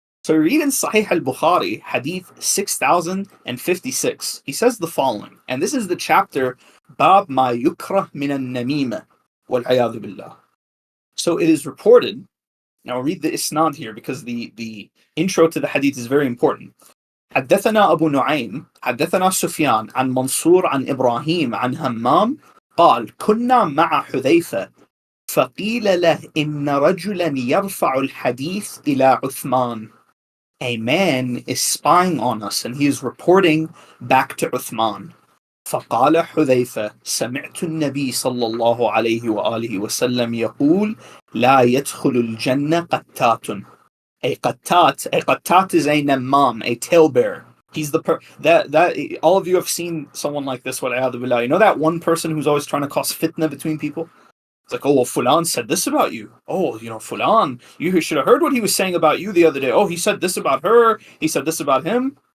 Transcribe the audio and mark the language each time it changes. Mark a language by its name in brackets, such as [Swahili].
[English] So we read in Sahih al-Bukhari, hadith 6056. He says the following, and this is the chapter, [Arabic] Bab ma yukrah min al-namima, wal-'ayadhu billah. [English] So it is reported, now I'll read the isnad here because the intro to the hadith is very important. [Arabic] حدثنا أبو نعيم حدثنا سفيان عن منصور عن إبراهيم عن همام قال كنا مع حذيفة فقيل له إن رجلا يرفع الحديث إلى عثمان. [English] A man is spying on us and he is reporting back to Uthman. [Arabic] فقال حذيفة سمعت النبي صلى الله عليه وآله وسلم يقول لا يدخل الجنة قتات. [English] A qattat is a namam, a talebearer. He's the that all of you have seen someone like this. [Arabic] Wal-'iyadhu billah. [English] You know that one person who's always trying to cause fitna between people. It's like, oh, well, Fulan said this about you. Oh, Fulan, you should have heard what he was saying about you the other day. Oh, he said this about her. He said this about him.